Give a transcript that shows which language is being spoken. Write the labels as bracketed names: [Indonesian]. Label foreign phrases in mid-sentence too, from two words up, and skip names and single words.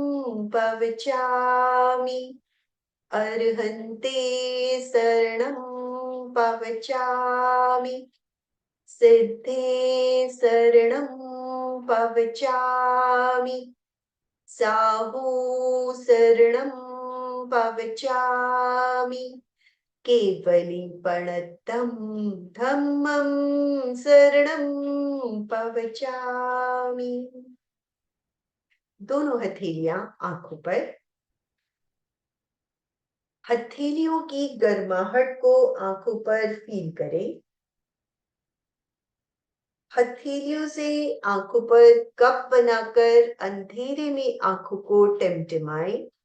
[Prakrit languages] पवचामि, अर्हन्ते शरणं पवचामि, सिद्धे शरणं पवचामि, साहू शरणं पवचामि, केवलीपणत्तं धम्मं शरणं पवचामि। [Hindi] दोनों हथेलियां आंखों पर। हथेलियों की गर्माहट को आंखों पर फील करें। हथेलियों से आंखों पर कप बनाकर अंधेरे में आंखों को टिमटिमाएं।